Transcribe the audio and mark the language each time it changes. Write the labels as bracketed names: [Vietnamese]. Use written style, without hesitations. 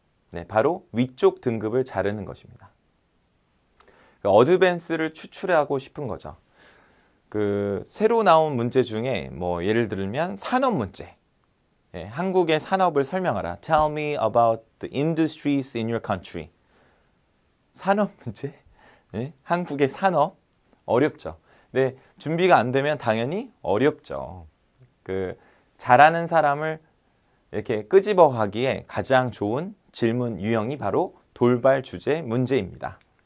[Korean] 네, 바로 위쪽 등급을 자르는 것입니다. 어드밴스를 추출하고 싶은 거죠. 그 새로 나온 문제 중에 뭐 예를 들면 산업 문제. 예, 한국의 산업을 설명하라. [English] Tell me about the industries in your country. [Korean] 산업 문제? 예, 한국의 산업 어렵죠. 근데 준비가 안 되면 당연히 어렵죠. 그 잘하는 사람을 이렇게 끄집어 가기에 가장 좋은 질문 유형이 바로 돌발 주제 문제입니다.